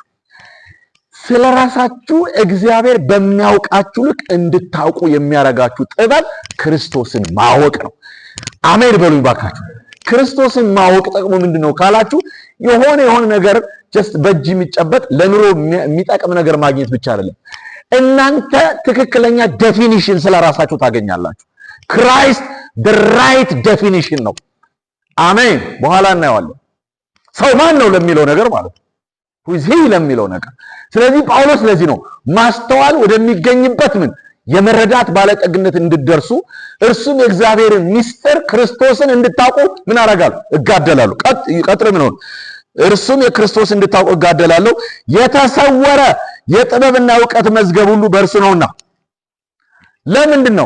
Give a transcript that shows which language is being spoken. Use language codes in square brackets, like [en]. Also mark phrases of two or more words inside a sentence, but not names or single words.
[am] ስለራሳችሁ እግዚአብሔር በሚያውቃችሁ ልክ እንድታውቁ የሚያረጋችሁ ጥበብ ክርስቶስን ማወቅ ነው። አሜን በሉኝ ባካችሁ። ክርስቶስን ማወቅ ጥቅሙ ምንድነው ካላችሁ የሆነ ነገር ጀስት በእጅ የሚጨበጥ ለኑሮ የሚጠቅም ነገር ማግኘት ብቻ አይደለም። እናንተ ትክክለኛ ዴፊኒሽን ስለራሳችሁ ታገኛላችሁ። ክራይስት [en] the right definition [am] ነው። አሜን። በኋላ እናየዋለን ሰው ማን ነው ለሚለው ነገር ማለት ነው። [en] who is he [am] ለሚለው ነገር። ስለዚህ ጳውሎስ ለዚህ ነው ማስተዋል ወደሚገኝበት የመረዳት ባለጠግነት እንድትደርሱ እርሱም የእግዚአብሔርን ምስጢር ክርስቶስን እንድታውቁ ምን አደርጋለሁ? እጋደላለሁ። ቀጥሮ ምን ሆነ? እርሱም የክርስቶስ እንድታውቁ እጋደላለሁ። የተሰወረ የጥበብና ዕውቀት መዝገብ ሁሉ በእርሱ ነውና። ለምንድን ነው?